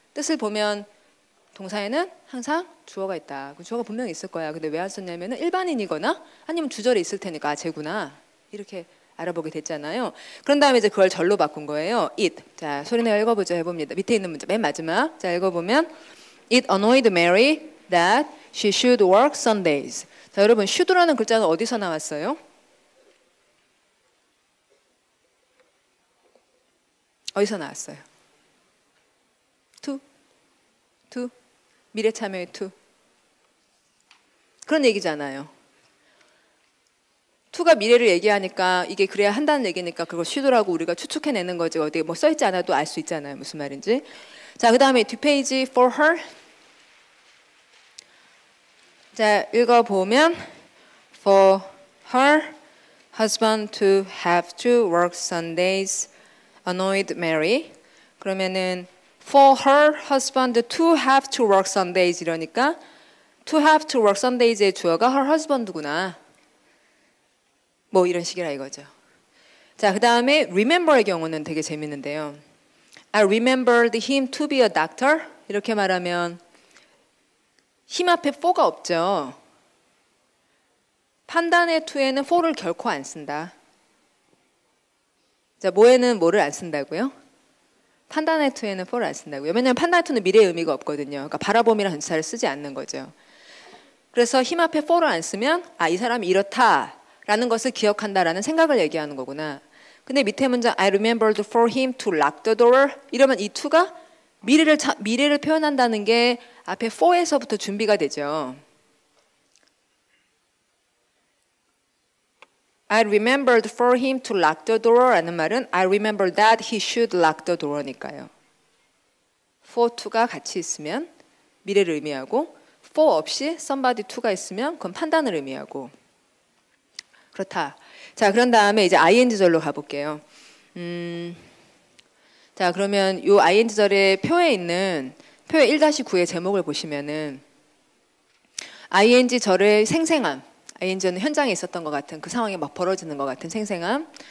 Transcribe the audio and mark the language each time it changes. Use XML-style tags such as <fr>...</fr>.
<ko>뜻을 보면 동사에는 항상 주어가 있다. 그 주어가 분명히 있을 거야. 근데 왜 안 썼냐면은 일반인이거나 아니면 주절에 있을 테니까 아, 쟤구나. 이렇게 알아보게 됐잖아요. 그런 다음에 이제 그걸 절로 바꾼 거예요. It. 자, 소리내어 읽어보죠. 해봅니다. 밑에 있는 문제 맨 마지막. 자, 읽어보면</ko> <en>It annoyed Mary that she should work Sundays.</en> <ko>자, 여러분 should라는 글자는 어디서 나왔어요? 어디서 나왔어요? to. 미래 참여의 to. 그런 얘기잖아요. to가 미래를 얘기하니까 이게 그래야 한다는 얘기니까 그걸 should라고 우리가 추측해내는 거지. 어디 뭐 써있지 않아도 알 수 있잖아요. 무슨 말인지. 자, 그 다음에 뒷페이지 for her. 자, 읽어보면</ko> <en>for her husband to have to work Sundays annoyed Mary.</en> <ko>그러면은</ko> <en>for her husband to have to work Sundays</en> <ko>이러니까</ko> <en>to have to work Sundays의 주어가 her husband구나.</en> <ko>뭐 이런 식이라 이거죠. 자, 그 다음에 remember의 경우는 되게 재밌는데요.</ko> <en>I remembered him to be a doctor.</en> <ko>이렇게 말하면 him 앞에 for가 없죠. 판단의 to에는 for를 결코 안 쓴다. 자, 뭐에는 뭐를 안 쓴다고요? 판단의 to에는 for를 안 쓴다고요. 왜냐하면 판단의 to는 미래의 의미가 없거든요. 그러니까 바라봄이라는 전치사를 쓰지 않는 거죠. 그래서 him 앞에 for를 안 쓰면 아, 이 사람이 이렇다라는 것을 기억한다라는 생각을 얘기하는 거구나. 근데 밑에 문장</ko> <en>I remembered for him to lock the door</en> <ko>이러면 이 to가 미래를 표현한다는 게 앞에 for에서부터 준비가 되죠.</ko> <en>I remembered for him to lock the door</en> <ko>라는 말은</ko> <en>I remember that he should lock the door니까요.</en> <ko>for to가 같이 있으면 미래를 의미하고 for 없이 somebody to가 있으면 그건 판단을 의미하고 그렇다. 자, 그런 다음에 이제 ing절로 가볼게요. 자, 그러면 이 ing절의 표에 있는 표의 1-9의 제목을 보시면은 ing절의 생생함 ing는 현장에 있었던 것 같은 그 상황이 막 벌어지는 것 같은 생생함.</ko>